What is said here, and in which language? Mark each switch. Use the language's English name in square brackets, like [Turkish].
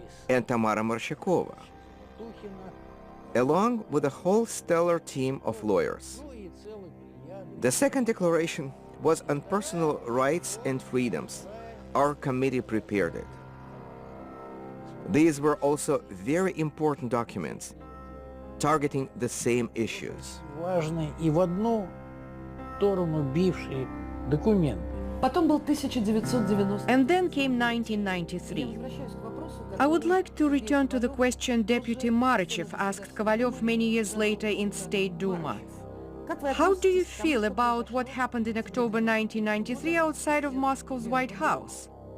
[English] and Tamara Marshakova, along with a whole stellar team of lawyers. The second declaration was on personal rights and freedoms. Our committee prepared it. These were also very important documents, targeting the same issues. [Russian] Важные и в одну сторону бившие документы. Потом был 1990. [English] And then came 1993. I would like to return to the question Deputy Marichev asked Kovalyov many years later in State Duma. How do you feel about what happened in October 1993 outside of Moscow's White House?